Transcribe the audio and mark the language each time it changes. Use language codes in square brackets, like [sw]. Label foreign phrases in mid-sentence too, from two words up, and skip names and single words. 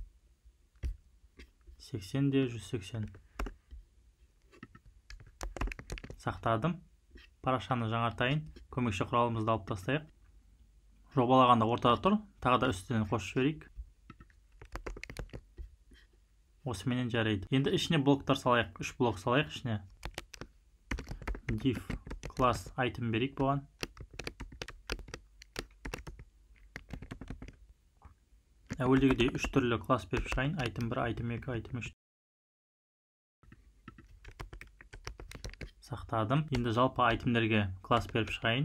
[kk] 80 де 180. Сақтадым. Парақшаны жаңартайын. Көмекші құралымызды алып тастайық. Жобалағанда ортада тұр. Тағы да үстінен қосып жіберейік. Осыменен жарайды. Енді ішіне блоктар салайық. 3 блок салайық ішіне. [en] Div class item [kk] берейік бұған. Әуелдегідей 3 түрлі класс беріп шығайын. [en] Item 1, item 2, item 3. [kk] Сақтадым. Енді жалпы айтемдерге класс беріп шығайын.